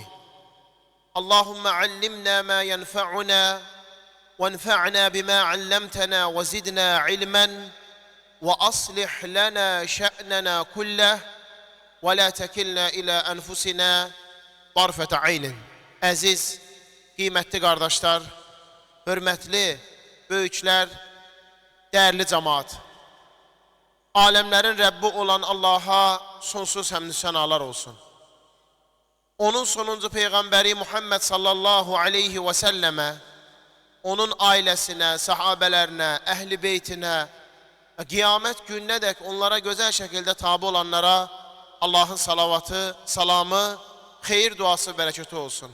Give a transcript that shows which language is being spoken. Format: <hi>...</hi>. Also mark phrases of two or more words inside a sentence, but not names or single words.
<ar>اللهم علمنا ما ينفعنا وانفعنا بما علمتنا وزدنا علما وأصلح لنا شأننا كله ولا تكلنا إلى أنفسنا طرفة عين.</ar> <az>Əziz, qiymətli qardaşlar, hörmətli böyüklər, dəyərli cəmaat, aləmlərin Rəbbi olan Allaha sonsuz həmd sənalar olsun. Onun sonuncu Peyğəmbəri Muhammed</az> <ar>صلى الله عليه وسلم,</ar> <az>onun ailəsinə, sahabələrinə, əhl-i beytinə, qiyamət gününədək onlara gözəl şəkildə tabi olanlara Allahın salavatı, salamı, xeyir duası, bərəkəti olsun.</az>